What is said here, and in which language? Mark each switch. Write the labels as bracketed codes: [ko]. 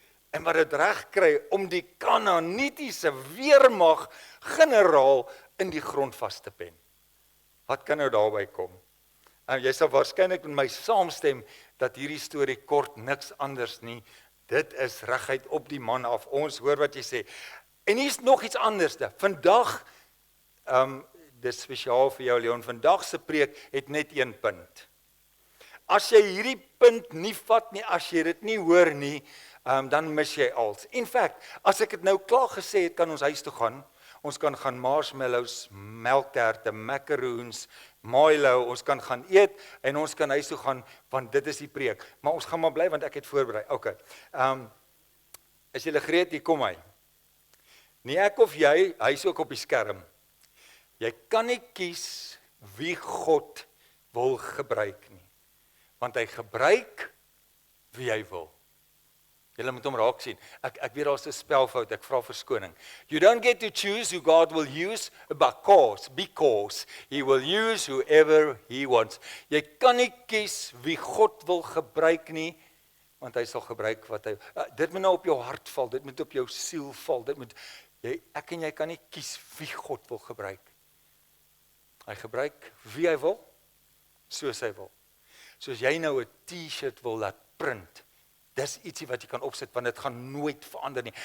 [af] En wat dit reg kry om die Kanaanitiese weermag generaal in die grond vas te pen. Wat kan nou daarby kom? En jy sal waarskynlik met my saamstem dat hierdie storie kort niks anders nie. Dit is reguit op die man af. Ons hoor wat jy sê. En hier's nog iets anderste. Vandag, dis spesiaal vir jou Leon, vandag se preek het net een punt. As jy hierdie punt nie vat nie, as jy dit nie hoor nie, dan mis jy als. In fact, as ek dit nou klaar gesê het, kan ons huis toe gaan. Ons kan gaan marshmallows, melkterte, macaroons, Milo, ons kan gaan eet en ons kan huis toe gaan, want dit is die preek. Maar ons gaan maar bly, want ek het voorberei. Okay. Is julle gereed? Hier kom hy. Nie ek of jy, hy is ook op die skerm. Jy kan nie kies wie God wil gebruik nie. Want hy gebruik wie hy wil. Julle moet hom raak sien. Ek weet daar's 'n spelfout, ek vra verskoning. [en] You don't get to choose who God will use, because he will use whoever he wants. [af] Jy kan nie kies wie God wil gebruik nie, want hy sal gebruik wat hy... dit moet nou op jou hart val, dit moet op jou siel val, ek en jy kan nie kies wie God wil gebruik. Hy gebruik wie hy wil, soos hy wil. Soos jy nou 'n T-shirt wil laat print, dis ietsie wat jy kan opsit, want dit gaan nooit verander nie.